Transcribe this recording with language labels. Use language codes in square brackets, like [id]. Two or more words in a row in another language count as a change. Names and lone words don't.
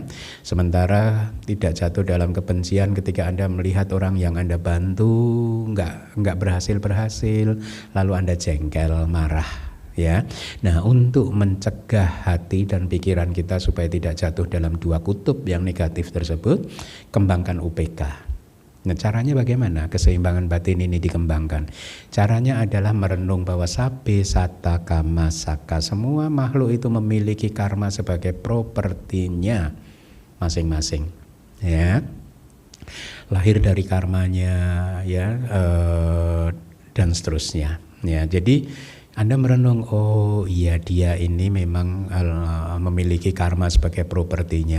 [id] Sementara tidak jatuh dalam kebencian ketika Anda melihat orang yang Anda bantu nggak berhasil, lalu Anda jengkel, marah. Ya, nah untuk mencegah hati dan pikiran kita supaya tidak jatuh dalam dua kutub yang negatif tersebut, kembangkan UPK. Nah, caranya bagaimana keseimbangan batin ini dikembangkan? Caranya adalah merenung bahwa [pi] sabbe satta kama saka, [id] semua makhluk itu memiliki karma sebagai propertinya masing-masing. Ya, lahir dari karmanya, ya, dan seterusnya. Ya, jadi Anda merenung, oh iya dia ini memang memiliki karma sebagai propertinya.